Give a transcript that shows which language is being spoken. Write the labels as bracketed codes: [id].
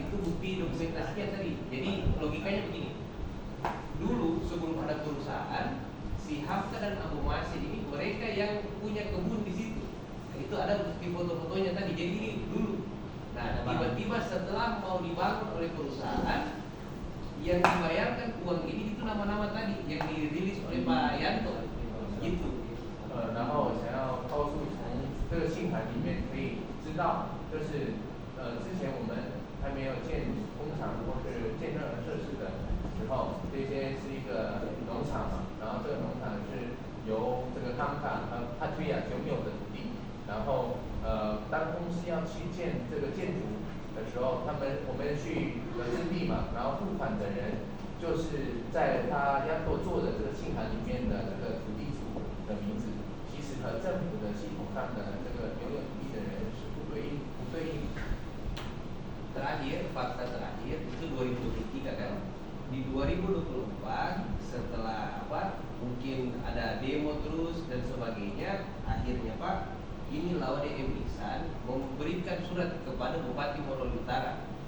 [id] Itu bukti dokumentasinya tadi. Jadi logikanya begini, dulu sebelum ada perusahaan si Hamka dan Abu Masin ini mereka yang punya kebun di situ. Nah, itu ada bukti foto-fotonya tadi. Jadi ini dulu. Nah, tiba-tiba setelah mau dibangun oleh perusahaan, yang dibayarkan uang ini itu nama-nama tadi yang dirilis oleh Pak Yanto. Gitu. [zh] 然后我想要告诉从这个信函里面可以知道，就是之前我们还没有建工厂或是建任何设施的时候，这些是一个农场嘛，然后这个农场是由这个康卡和帕推亚拥有的土地，然后当公司要去建这个建筑的时候，我们去征地嘛，然后付款的人就是在他要做的这个信函里面的这个土地主的名字，其实和政府的系统上的这个拥有土地的人是不对应。 [id] Terakhir, fakta terakhir itu 2023 kan. Di 2024 setelah mungkin ada demo terus dan sebagainya, akhirnya Pak, ini Laude M. Ihsan memberikan surat kepada Bupati Morelos Utara.